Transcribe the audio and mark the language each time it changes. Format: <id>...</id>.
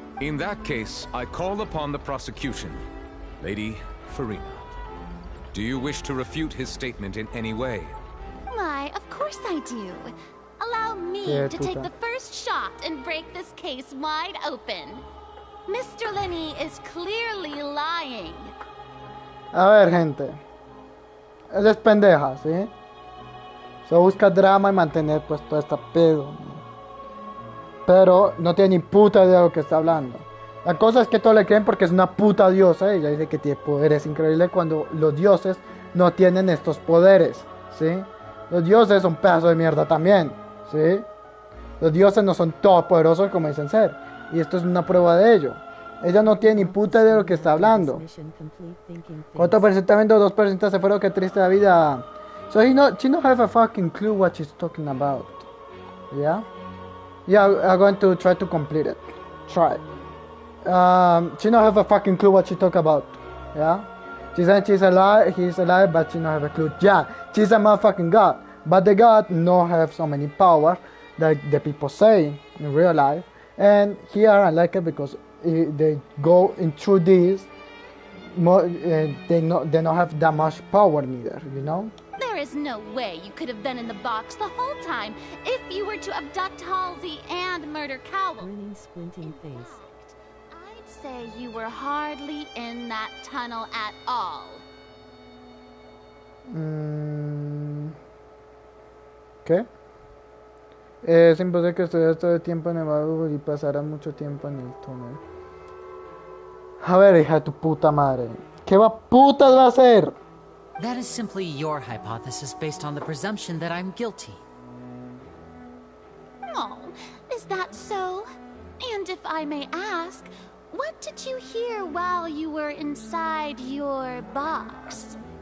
<en>In that case, I call upon the prosecution. Lady Farina, do you wish to refute his statement in any way? Why, of course I do. Allow me to take the first shot and break this case wide open. Mr. Linney is clearly lying.</en> <es>A ver, gente. Ella es pendeja, ¿sí? Se busca drama y mantener pues todo este pedo, ¿no? Pero no tiene ni puta idea de lo que está hablando. La cosa es que todos le creen porque es una puta diosa. Ella dice que tiene poderes increíbles cuando los dioses no tienen estos poderes, ¿sí? Los dioses son pedazos de mierda también, ¿sí? Los dioses no son todopoderosos como dicen ser. Y esto es una prueba de ello. Ella no tiene ni puta idea de lo que está hablando. 4% vendo, 2% se fueron, qué triste la vida.</es> <en>So she don't have a fucking clue what she's talking about. Yeah? Yeah, I'm going to try to complete it. Try. She don't have a fucking clue what she talk about. Yeah? She said she's alive, he's alive, but she don't have a clue. Yeah, she's a motherfucking god. But the god no have so many power that the people say in real life. And here I like it because they go into this more, they don't have that much power neither, you know? There is no way you could have been in the box the whole time if you were to abduct Halsey and murder Cowell. Grinning, squinting face. I'd say you were hardly in that tunnel at all.</en> <es>¿Qué? Es imposible que estuvieras todo el tiempo en el baúl y pasaras mucho tiempo en el túnel. A ver, hija de tu puta madre. ¿Qué putas va a hacer?</es> <en>That is simply your hypothesis based on the presumption that I'm guilty. Oh, is that so? And if I may ask, what did you hear while you were inside your box?</en>